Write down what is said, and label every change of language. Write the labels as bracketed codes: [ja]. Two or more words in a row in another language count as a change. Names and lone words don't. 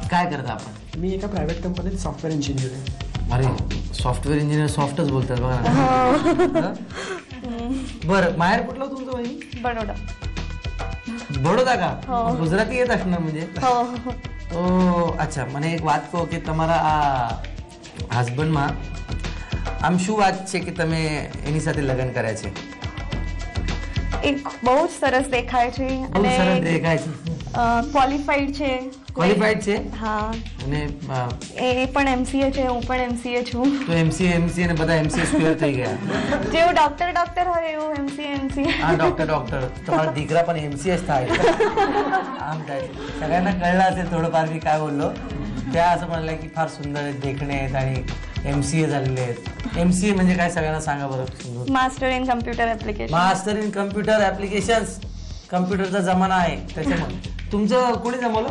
[mr] काय करता आपण? मी एका प्रायव्हेट कंपनीत [en] software engineer [mr] आहे. अरे [en] software engineer [mr] सॉफ्टच बोलतात बघा ना. बरं. माहेर कुठलं तुमचं वहिनी? बडोदा. बडोदा का? गुजराती येत असणार म्हणजे. ओ अच्छा. [gu] મને એક વાત કહો કે તમારા આ હસબન્ડમાં આમ શું વાત છે કે તમે એની સાથે લગ્ન કર્યા છે? એક બહુ જ સરસ દેખાય છે બહુ સરસ અને દેખાય છે. ક્વોલિફાઈડ છે. ક્વોલિફાઈડ છે? હા. અને એ પણ MCA છે, હું પણ MCA છું. તો એમસીએ ને બધા [en] MCA square [gu] થઈ ગયા. જેવું ડોક્ટર હોય એવું MCA. હા ડોક્ટર તમારા દીકરા પણ એમસીએ જ થાય. આમ થાય છે. [mr] सगळ्यांना कळलं असेल थोडंफार मी काय बोललो. त्या असं म्हणलं की फार सुंदर आहेत, देखणे आहेत आणि MCA झालेले आहेत. MCA म्हणजे काय सगळ्यांना सांगा बरं. [en] Master in Computer Application. Master in Computer Applications. [mr] कम्प्युटरचा जमाना आहे त्याच्यामुळे. तुमचं कोणी जमवलं?